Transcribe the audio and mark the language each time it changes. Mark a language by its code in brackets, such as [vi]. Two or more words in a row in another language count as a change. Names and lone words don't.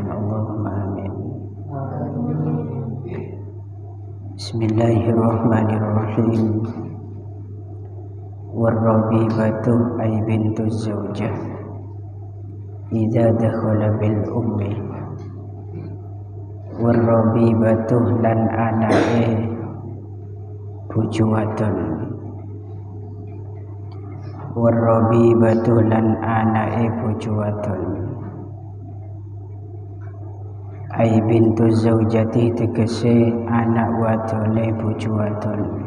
[ar] اللهم آمين. بسم الله الرحمن الرحيم. والربيبة أي بنت الزوجة إذا دخل بالأم. [jv] Warrabibatuh lan anake bojo wadon. Warrabibatuh lan anake bojo wadon. [ar] أي بنت زوجتي [jv] tegese anak wadone bojo wadon.